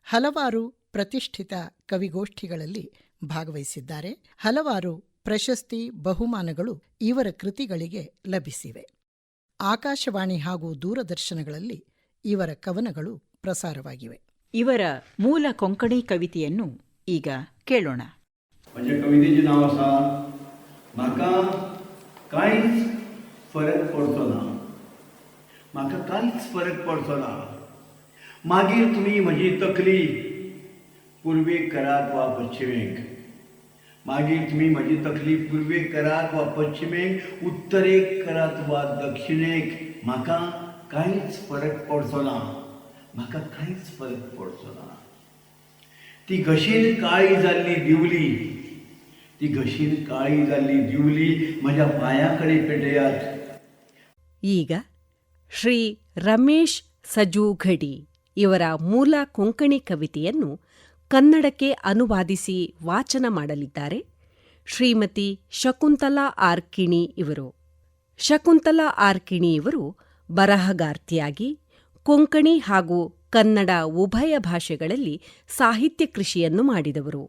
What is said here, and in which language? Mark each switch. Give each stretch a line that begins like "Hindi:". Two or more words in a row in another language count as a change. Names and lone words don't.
Kannada: ಹಲವಾರು ಪ್ರತಿಷ್ಠಿತ ಕವಿಗೋಷ್ಠಿಗಳಲ್ಲಿ ಭಾಗವಹಿಸಿದ್ದಾರೆ. ಹಲವಾರು ಪ್ರಶಸ್ತಿ ಬಹುಮಾನಗಳು ಇವರ ಕೃತಿಗಳಿಗೆ ಲಭಿಸಿವೆ. ಆಕಾಶವಾಣಿ ಹಾಗೂ ದೂರದರ್ಶನಗಳಲ್ಲಿ ಇವರ ಕವನಗಳು ಪ್ರಸಾರವಾಗಿವೆ. ಇವರ ಮೂಲ ಕೊಂಕಣಿ ಕವಿತೆಯನ್ನು ಈಗ ಕೇಳೋಣ.
Konkani: माझ्या कवितेचें नांव आसा म्हाका कांयच फरक पडचो ना. म्हाका कांयच फरक पडचो ना. मागीर तुमी म्हजी तकली पुर्वेक करात वा पश्चिमेक. मागीर तुमी म्हजी तकली पुर्वेक करात वा पश्चिमेक, उत्तरेक करात वा दक्षिणेक. म्हाका कांयच फरक पडचो ना. म्हाका कांयच फरक पडचो ना. ती घशीन काळी जाल्ली दिवली, ती घशीन काळी जाल्ली दिवली म्हज्या पांया कडेन पेटयात.
Kannada: ಈಗ ಶ್ರೀ ರಮೇಶ್ ಸಜೂಘಡಿ ಇವರ ಮೂಲ ಕೊಂಕಣಿ ಕವಿತೆಯನ್ನು ಕನ್ನಡಕ್ಕೆ ಅನುವಾದಿಸಿ ವಾಚನ ಮಾಡಲಿದ್ದಾರೆ ಶ್ರೀಮತಿ ಶಕುಂತಲಾ ಆರ್ ಕಿಣಿ ಇವರು. ಶಕುಂತಲಾ ಆರ್ ಕಿಣಿ ಇವರು ಬರಹಗಾರ್ತಿಯಾಗಿ ಕೊಂಕಣಿ ಹಾಗೂ ಕನ್ನಡ ಉಭಯ ಭಾಷೆಗಳಲ್ಲಿ ಸಾಹಿತ್ಯ ಕೃಷಿಯನ್ನು ಮಾಡಿದವರು.